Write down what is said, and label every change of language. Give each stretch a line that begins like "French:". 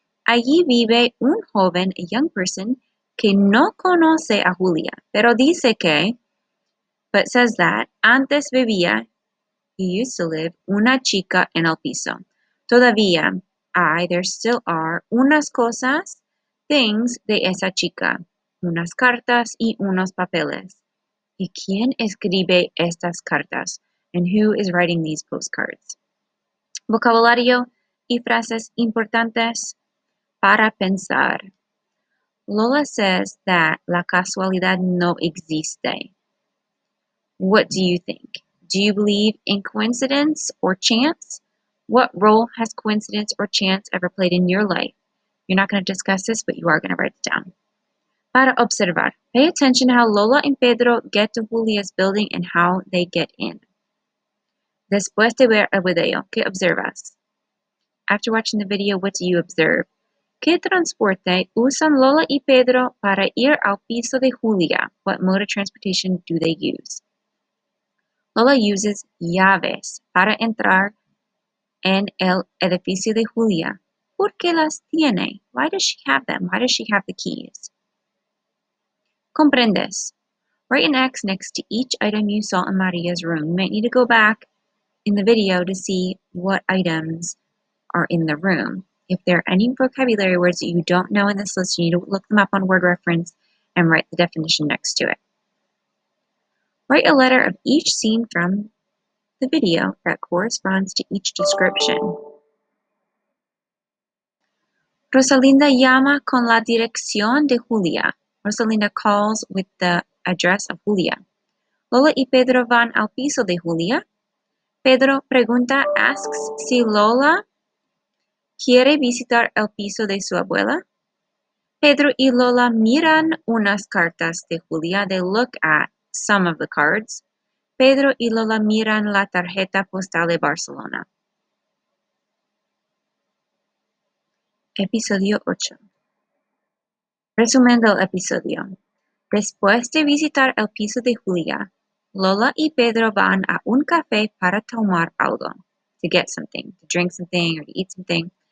Spanish: Allí vive un joven,
English: a young person,
Spanish: que no conoce a Julia, pero dice que,
English: but says that,
Spanish: antes vivía,
English: he used to live,
Spanish: una chica en el piso. Todavía
English: there still are,
Spanish: unas cosas, things de esa chica, unas cartas y unos papeles. ¿Y quién escribe estas cartas?
English: And who is writing these postcards?
Spanish: Vocabulario y frases importantes para pensar. Lola
English: says that
Spanish: la casualidad no existe.
English: What do you think? Do you believe in coincidence or chance? What role has coincidence or chance ever played in your life? You're not going to discuss this, but you are going to write it down.
Spanish: Para observar.
English: Pay attention to how Lola and Pedro get to Julia's building and how they get in.
Spanish: Después de ver el video, ¿qué observas?
English: After watching the video, what do you observe?
Spanish: ¿Qué transporte usan Lola y Pedro para ir al piso de Julia?
English: What mode of transportation do they use?
Spanish: Lola uses llaves para entrar en el edificio de Julia. ¿Por qué las tiene?
English: Why does she have them? Why does she have the keys?
Spanish: ¿Comprendes?
English: Write an X next to each item you saw in Maria's room. You might need to go back in the video to see what items are in the room. If there are any vocabulary words that you don't know in this list, you need to look them up on word reference and write the definition next to it. Write a letter of each scene from the video that corresponds to each description.
Spanish: Rosalinda llama con la dirección de Julia.
English: Rosalinda calls with the address of Julia.
Spanish: Lola y Pedro van al piso de Julia. Pedro pregunta, asks si Lola quiere visitar el piso de su abuela. Pedro y Lola miran unas cartas de Julia.
English: They look at some of the cards.
Spanish: Pedro y Lola miran la tarjeta postal de Barcelona. Episodio 8. Resumen del episodio. Después de visitar el piso de Julia, Lola y Pedro van a un café para tomar algo.
English: To get something, to drink something or to eat something.